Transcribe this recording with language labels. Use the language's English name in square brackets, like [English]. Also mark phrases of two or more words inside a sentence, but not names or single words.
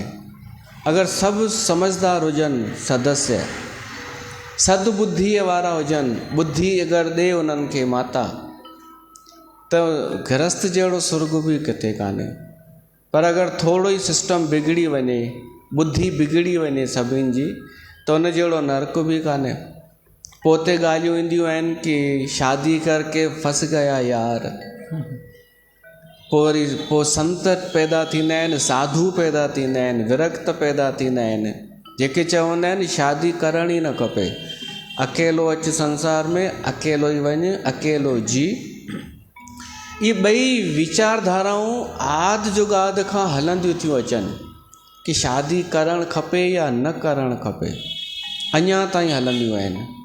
[Sindhi] अगरि सभु समझदार हुजनि, सदस्य सदबुद्धीअ वारा हुजनि, बुद्धि अगरि ॾे उन्हनि खे माता, त गृहस्थ जहिड़ो सुर्ग बि किथे कान्हे। पर अगरि थोरो ई सिस्टम बिगड़ी वञे, बुद्धि बिगड़ी वञे सभिनि जी, त उन जहिड़ो नर्क बि कान्हे। पोइ उते ॻाल्हियूं ईंदियूं आहिनि कि [Hindi] शादी करके फंस गया यार। [Sindhi] पोइ संत पैदा थींदा आहिनि, साधू पैदा थींदा आहिनि, विरक्त पैदा थींदा आहिनि, जेके चवंदा आहिनि शादी करण ई न खपे। अकेलो अच संसार में, अकेलो ई वञ, अकेलो जी। ये ॿई वीचारधाराऊं आदि जुगाद खां हलंदियूं थियूं अचनि कि शादी करणु खपे या न करणु खपे, अञा ताईं हलंदियूं आहिनि।